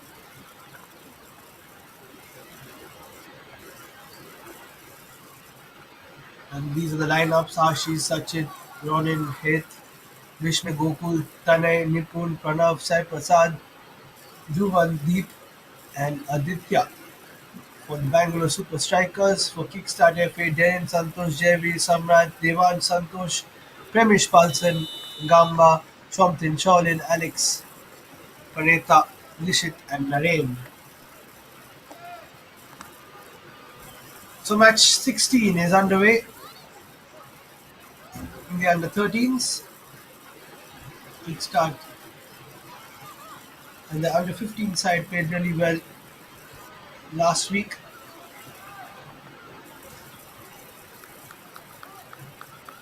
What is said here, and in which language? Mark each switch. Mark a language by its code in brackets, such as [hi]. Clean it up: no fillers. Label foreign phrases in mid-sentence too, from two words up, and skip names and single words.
[en] And these are the lineups: Ashish, Sachin, Ronin, Heth, Vishnu, Gokul, Tanay, Nipun, Pranav, Sai Prasad, Dhruvan, Deep, and Aditya. For the Bengaluru Super Strikers, for Kickstart FA, Darren Santosh, Javi, Samrat, Devan Santosh, Premish Palsan, Gamba, Chomtin Cholin, Alex, Paneta, Lishit, and Naren. So match 16 is underway in the under 13s. Kickstart and the under 15 side played really well last week.